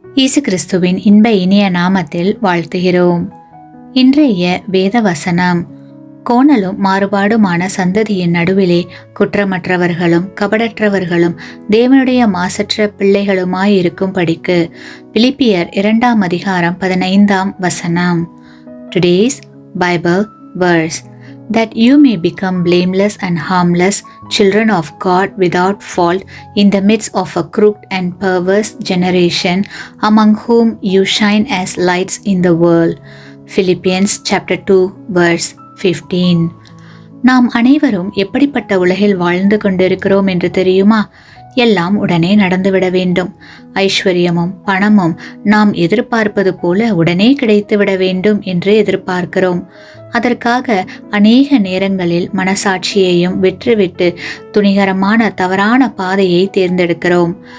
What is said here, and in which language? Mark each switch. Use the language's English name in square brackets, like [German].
[Tamil] இயேசு கிறிஸ்துவின் இன்ப இனிய நாமத்தில் வாழ்த்துகிறோம். இன்றைய வேத வசனம்: கோணலும் மாறுபாடுமான சந்ததியின் நடுவிலே குற்றமற்றவர்களும் கபடற்றவர்களும் தேவனுடைய மாசற்ற பிள்ளைகளுமாயிருக்கும்படிக்கு. பிலிப்பியர் 2:15. [English] Today's Bible verse: that you may become blameless and harmless, children of God without fault, in the midst of a crooked and perverse generation, among whom you shine as lights in the world. Philippians chapter 2 verse 15. [Tamil] நாம் அனைவரும் எப்படிப்பட்ட உலகில் வாழ்ந்து கொண்டிருக்கிறோம் என்று தெரியுமா? எல்லாம் உடனே நடந்துவிட வேண்டும். ஐஸ்வர்யமும் பணமும் நாம் எதிர்பார்ப்பது போல உடனே கிடைத்துவிட வேண்டும் என்று எதிர்பார்க்கிறோம். அதற்காக அநேக நேரங்களில் மனசாட்சியையும் விட்டுவிட்டு துணிகரமான தவறான பாதையை தேர்ந்தெடுக்கிறோம்.